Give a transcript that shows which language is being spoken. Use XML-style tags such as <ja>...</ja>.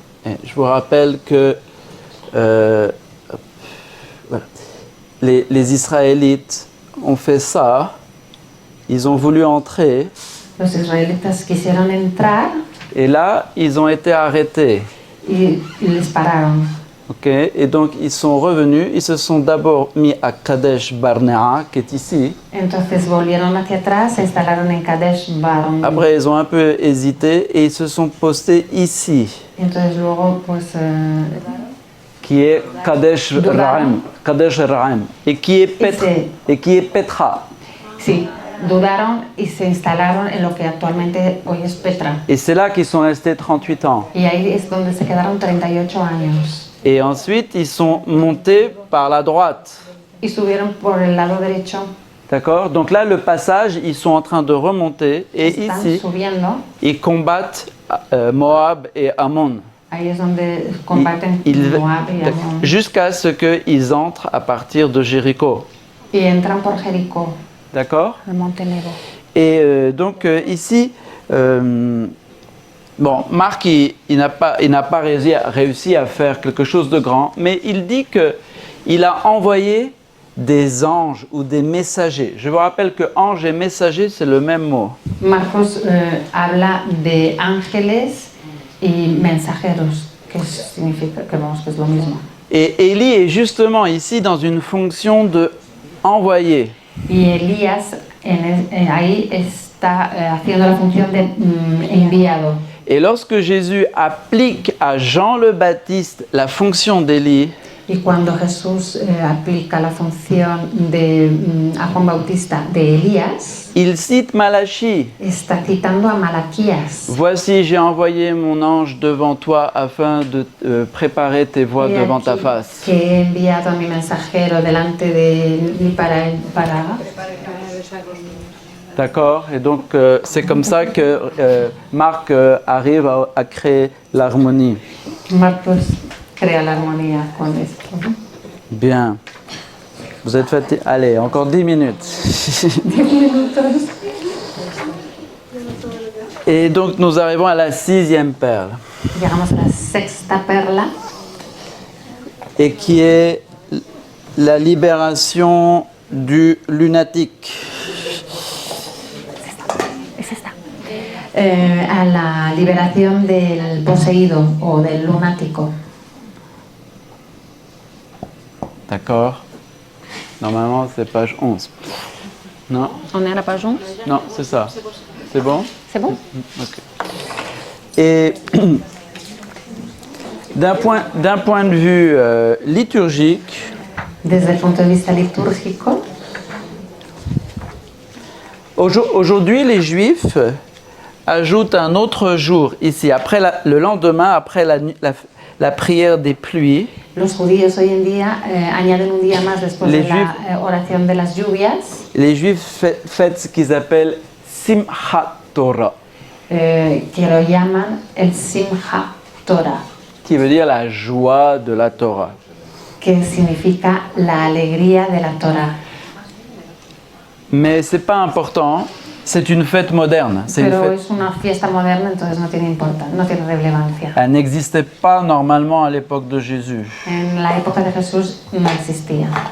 <fr>Et je vous rappelle que voilà, les Israélites ont fait ça, ils ont voulu entrer,</fr> <es>Los israelitas quisieron entrar</es> <fr>et là, ils ont été arrêtés.</fr> <es>y les pararon.</es> <fr>Okay, et donc ils sont revenus, ils se sont d'abord mis à Kadesh Barnea, qui est ici.</fr> <es>Entonces volvieron hacia atrás, se instalaron en Kadesh Barnea.</es> <fr>Après, ils ont un peu hésité et ils se sont postés ici,</fr> <es>Entonces luego pues</es> <fr>qui est Kadesh Raim, et qui est Petra.</fr> <es>sí, dudaron y se instalaron en lo que actualmente hoy es Petra.</es> <fr>Et c'est là qu'ils sont restés 38 ans.</fr> <es>Y ahí es donde se quedaron 38 años.</es> <fr>Et ensuite, ils sont montés par la droite.</fr> <es>Y subieron por el lado derecho.</es> <fr>D'accord? Donc là, le passage, ils sont en train de remonter et</fr> <es>Están</es> <fr>ici,</fr> <es>subiendo.</es> <fr>ils combattent Moab et Ammon.</fr> <es>Ahí es donde combaten Moab y Amón.</es> <fr>Jusqu'à ce qu'ils entrent à partir de Jéricho.</fr> <es>Y entran por Jericó,</es> <fr>D'accord?</fr> <es>el monte Nebo.</es> <fr>Et donc ici, bon, Marc, il n'a pas réussi à faire quelque chose de grand, mais il dit qu'il a envoyé des anges ou des messagers. Je vous rappelle que ange et messager, c'est le même mot.</fr> <es>Marcos habla de ángeles y mensajeros, que significa que vamos, que es lo mismo.</es> <fr>Et Élie est justement ici dans une fonction de envoyer.</fr> <es>Y Elías ahí está haciendo la función de enviado.</es> <fr>Et lorsque Jésus applique à Jean le Baptiste la fonction d'Élie,</fr> <es>Y cuando Jesús aplica la función a Juan Bautista de Elías,</es> <fr>il cite Malachie.</fr> <es>está citando a Malaquías.</es> <fr>Voici, j'ai envoyé mon ange devant toi afin de préparer tes voies</fr> <es>He</es> <fr>devant ta</fr> <es>aquí</es> <fr>face.</fr> <es>que he enviado a mi mensajero delante de mí para</es> <fr>D'accord? Et donc, c'est comme ça que Marc arrive à créer l'harmonie. Marcos crea la armonía con esto. Bien. Vous êtes fatigué? Allez, encore 10 minutes.</fr> <es>10 minutos.</es> <fr>Et donc, nous arrivons à la 6e perle.</fr> <es>Llegamos a la sexta perla,</es> <fr>Et qui est la libération du lunatique.</fr> <es>es esta. A la liberación del poseído o del lunático.</es> <fr>D'accord. Normalement, c'est page 11. Non? On est à la page 11? Non, c'est ça. C'est bon? C'est bon? Ok. Et d'un point de vue liturgique,</fr> <es>Desde el punto de vista litúrgico,</es> <fr>aujourd'hui, les Juifs ajoutent un autre jour ici, après le lendemain, après la prière des pluies.</fr> <es>los judíos hoy en día añaden un día más después de la oración de las lluvias.</es> <fr>Les Juifs fêtent ce qu'ils appellent Simchat Torah,</fr> <es>Que lo llaman el Simchat Torah,</es> <fr>qui veut dire la joie de la Torah.</fr> <es>que significa la alegría de la Torah.</es> <fr>Mais c'est pas important, c'est une fête moderne. C'est une</fr> <es>Pero</es> <fr>fête.</fr> <es>es una fiesta moderna, entonces no tiene no tiene relevancia.</es> <fr>Elle n'existait pas normalement à l'époque de Jésus.</fr> <es>En la época de Jesús no existía.</es>